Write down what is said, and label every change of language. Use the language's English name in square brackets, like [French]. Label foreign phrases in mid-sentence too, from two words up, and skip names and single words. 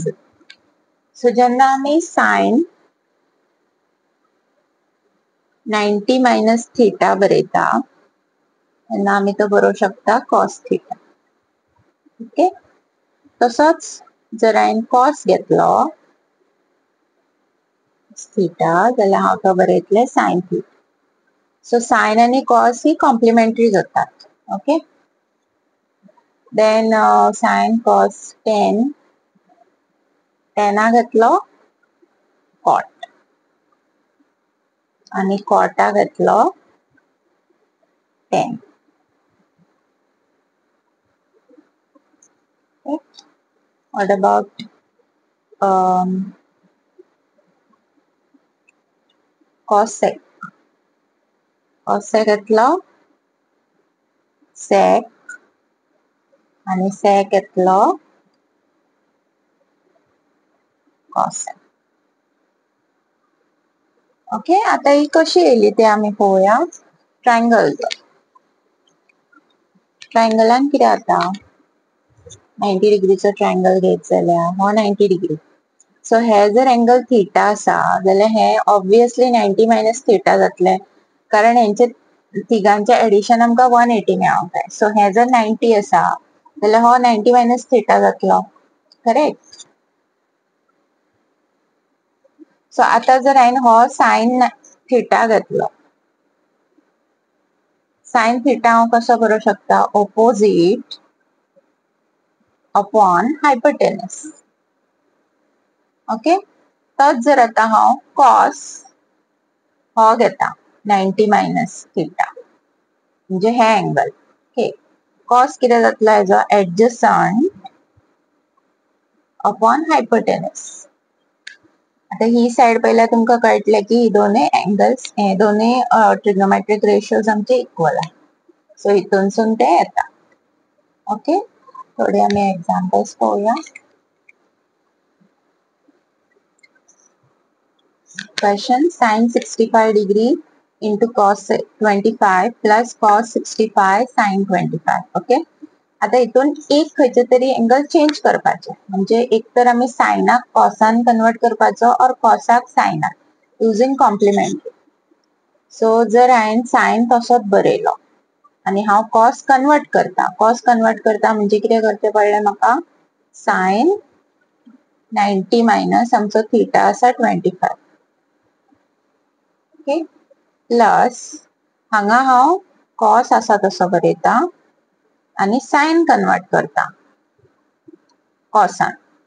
[Konkani] सो जेन्ना आमी [English] sine 90 - theta [Konkani] बरयता तेन्ना आमी तो बरोवंक शकता [English] cos theta. [Konkani] ओके. तसोच जर हांवें कॉस घेतलो थीटा जाल्यार हांव तो बरयतलें [English] sine theta. [Konkani] सो साइन आणि कॉस ही कॉम्प्लिमेंटरी जातात. ओके. [English] then sine cos 10 [Konkani] घेतलो कॉट आणि कॉटा घेतलो 10. [English] Okay. What about cosec? [Konkani] Cosec घेतलो sec आणि sec घेतलो cosec. ओके. आता ही कशी येयली ते आमी पळोवया. ट्रायंगल. ट्रायंगलान कितें जाता, 90 डिग्रीचो ट्रायंगल घेत जाल्यार हो 90 डिग्री. सो हे जर एंगल थीटा आसा जाल्यार हे [English] obviously 90 - theta [Konkani] जातले, कारण हेंचे तिगांचे एडिशन आमकां 180 मेळोंक जाय. सो हे जर 90 आसा जाल्यार हो 90 - थीटा जातलो, करेक्ट. सो आता जर हांवें हो [English] sine theta [Konkani] घेतलो, [English] sine theta [Konkani] हांव कसो बरोवंक शकता, [English] opposite upon hypotenuse. [Konkani] ओके. तोच जर आता हांव कॉस हो घेता 90 - थीटा म्हणजे हे एंगल. ओके. कॉस कितें जातलो हेजो [English] adjacent upon hypotenuse. [Konkani] आता ही साइड पळयल्यार तुमकां कळटले की ही दोनूय एंगल्स, हे दोनूय [English] trigonometric ratios [Konkani] आमचे इक्वल आहे. सो हितूनसून ते येता. ओके. थोडे आमी एग्जांपल्स पळोवया. [English] क्वेश्चन sin 65 डिग्री into cos 25 plus cos 65 sin 25. ओके. [Konkani] आता हितून एक खंयचे तरी एंगल चेंज करपाचे, म्हणजे एक तर आमी सायनाक कॉसान कन्वर्ट करपाचो और कॉसाक सायनाक, [English] using complementary. [Konkani] सो जर हांवें साइन तसोच बरयलो आणि हांव कॉस कन्वर्ट करता, म्हणजे कितें करचें पडलें म्हाका, [English] sine 90 minus [Konkani] आमचो थीटा आसा 25, ओके, प्लस हांगा हांव कॉस आसा तसो बरयता आणि साइन कन्वर्ट करता कॉसान.